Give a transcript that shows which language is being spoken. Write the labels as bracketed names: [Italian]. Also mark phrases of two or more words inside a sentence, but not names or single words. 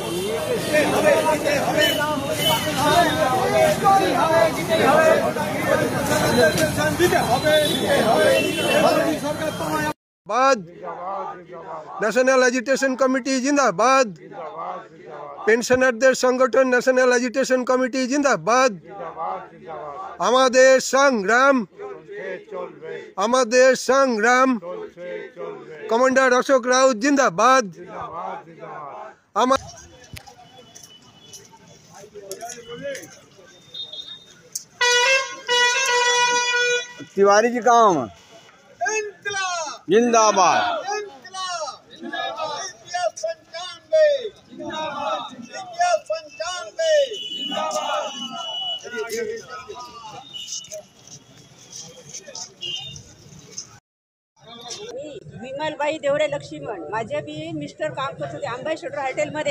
[Bangla] ন্যাশনাল এজিটেশন কমিটি জিন্দাবাদ। পেনশনারদের সংগঠন ন্যাশনাল এজিটেশন কমিটি জিন্দাবাদ। আমাদের সংগ্রাম কমান্ডার অশোক রাউত জিন্দাবাদ। [Hindi] तिवारी जी काम जिंदाबाद। [Marathi] विमलबाई देवरे लक्ष्मण, माझे बी मिस्टर काम करत होते अंबासिडर हॉटेलमध्ये।